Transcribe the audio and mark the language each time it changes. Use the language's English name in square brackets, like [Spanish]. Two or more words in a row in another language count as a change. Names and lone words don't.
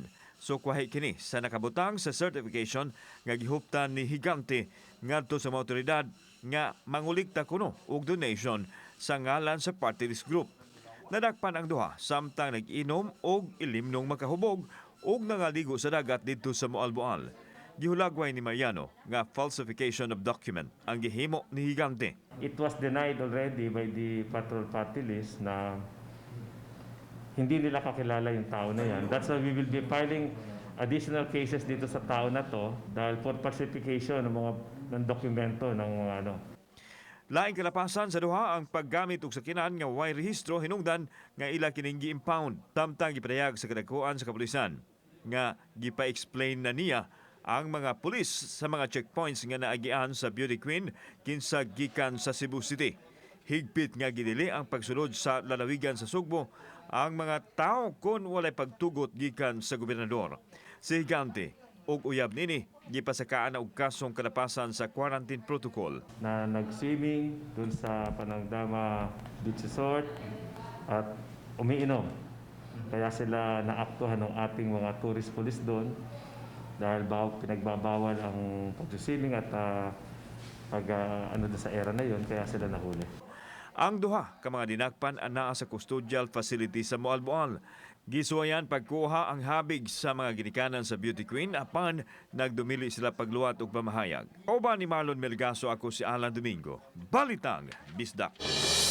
[Cebuano] Sukwahi kini sa nakabutang sa certification nga gihuptan ni Higante ngadto sa mga otoridad nga mangulikta kuno og donation sa ngalan sa [English] Partylist group. [Cebuano] Nadakpan ang duha samtang nag-inom og ilimnong makahubog og nangaligo sa dagat didto sa Moalboal. Gihulagway ni Mariano nga [English] falsification of document [Cebuano] ang gihimo ni Higante. [English] It was denied already by the patrol party list [Filipino] na hindi nila kakilala yung tao na yan. [English] That's why we will be filing additional cases [Filipino] dito sa tao na to dahil [English] for falsification [Filipino] ng dokumento ng mga ano. [Cebuano] Laing kalapasan sa duha ang paggamit og sakinan nga way rehistro hinungdan nga ila kining gi-impound. Tamtang gipadayag sa kadakuan sa kapulisan nga gipa-explain na niya ang mga pulis sa mga checkpoints nga naagian sa [English] beauty queen [Cebuano] kinsa gikan sa Cebu City. Higpit nga gidili ang pagsulod sa lalawigan sa Sugbo ang mga tao kon walay pagtugot gikan sa gobernador. Si Higante og uyab nini gipasakaan og kasong kalapasan sa quarantine protocol. [Filipino] Na nag-swimming dun sa Panangdama Beach Resort at umiinom. Kaya sila naaktuhan ng ating mga [English] tourist police [Filipino] doon dahil pinagbabawal ang pag-swimming at sa era na yon, kaya sila nahuli. [Cebuano] Ang duha ka mga dinakpan anaa sa custodial facility sa Moalboal. Gisuwayan pagkuha ang habig sa mga ginikanan sa [English] beauty queen [Cebuano] apan nagdumili sila pagluwat og pamahayag. Oba ni Marlon Melgaso, ako si Alan Domingo. Balitang Bisdak.